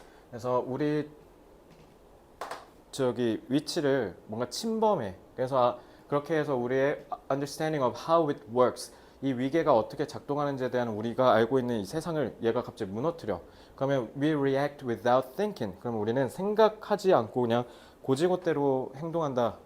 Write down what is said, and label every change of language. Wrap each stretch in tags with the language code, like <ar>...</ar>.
<ko>그래서 우리 저기 위치를 뭔가 침범해. 그래서 그렇게 해서 우리의</ko> <en>understanding of how it works,</en> <ko>이 위계가 어떻게 작동하는지에 대한 우리가 알고 있는 이 세상을 얘가 갑자기 무너뜨려. 그러면</ko> <en>we react without thinking.</en> <ko>그럼 우리는 생각하지 않고 그냥 고지고대로 행동한다.</ko>